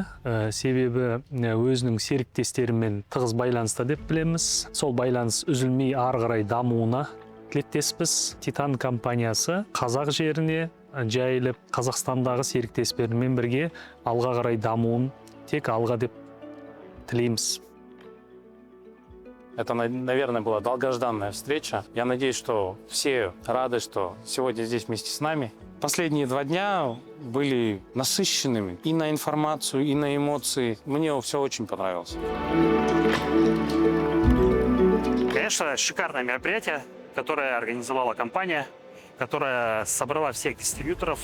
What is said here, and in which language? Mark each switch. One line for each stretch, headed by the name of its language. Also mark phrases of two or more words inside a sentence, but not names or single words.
Kazakh: Себебі өзінің серіктестерімен тығыз байланыста деп білеміз. Сол байланыс үзілмей ары қарай дамуына тілектеспіз. Титан компаниясы қазақ жеріне жайылып, Қазақстандағы серіктестерімен бірге алға қарай дамуын тек алға деп тілейміз.
Russian: Это, наверное, была долгожданная встреча. Я надеюсь, что все рады, что сегодня здесь вместе с нами. Последние 2 дня были насыщенными и на информацию, и на эмоции. Мне все очень понравилось. Конечно, шикарное мероприятие, которое организовала компания, которая собрала всех дистрибьюторов.